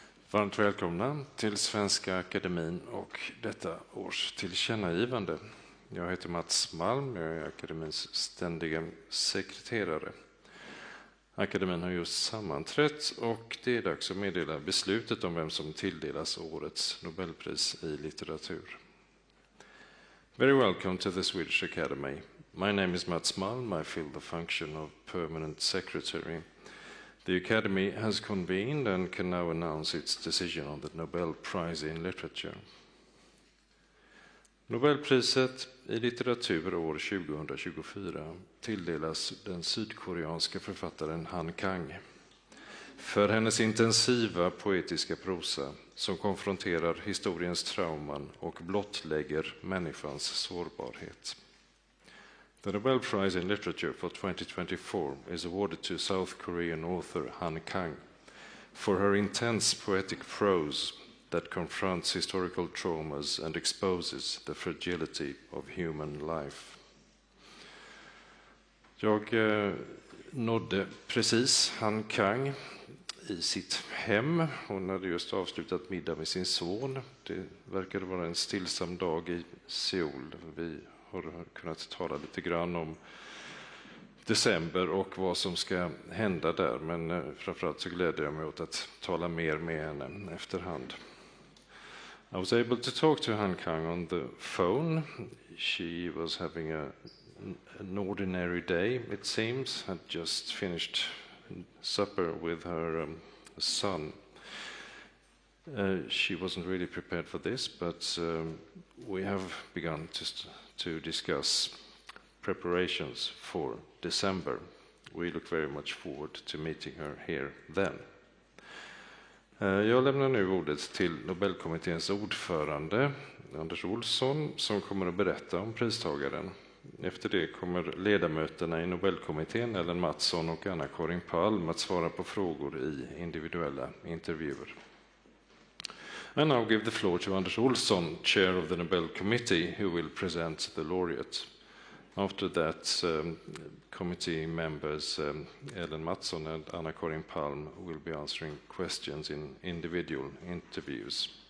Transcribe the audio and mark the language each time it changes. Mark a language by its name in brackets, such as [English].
[Swedish] Varmt välkomna till Svenska Akademin och detta års tillkännagivande. Jag heter Mats Malm, jag är akademins ständiga sekreterare. Akademin har just sammanträtt och det är dags att meddela beslutet om vem som tilldelas årets Nobelpris i litteratur. [English] Very welcome to the Swedish Academy. My name is Mats Malm. I fill the function of permanent secretary. The Academy has convened and can now announce its decision on the Nobel Prize in Literature. [Swedish] Nobelpriset i litteratur år 2024 tilldelas den sydkoreanska författaren Han Kang för hennes intensiva poetiska prosa som konfronterar historiens trauman och blottlägger människans sårbarhet. [English] The Nobel Prize in Literature for 2024 is awarded to South Korean author Han Kang for her intense poetic prose that confronts historical traumas and exposes the fragility of human life. [Swedish] Jag nådde precis Han Kang i sitt hem. Hon hade just avslutat middag med sin son. Det verkade vara en stillsam dag i Seoul. Vi har kunnat tala lite grann om december och vad som ska hända där. Men framförallt så gläder jag mig åt att tala mer med henne efterhand. [English] I was able to talk to Han Kang on the phone. She was having an ordinary day, it seems, had just finished supper with her son. She wasn't really prepared for this, but we have begun to discuss preparations for December. We look very much forward to meeting her here then. [Swedish] Jag lämnar nu ordet till Nobelkommitténs ordförande Anders Olsson som kommer att berätta om pristagaren. Efter det kommer ledamöterna i Nobelkommittén Ellen Mattsson och Anna-Karin Palm att svara på frågor i individuella intervjuer. [English] And now give the floor to Anders Olsson, chair of the Nobel Committee, who will present the laureate. After that, committee members Ellen Mattsson and Anna-Karin Palm will be answering questions in individual interviews.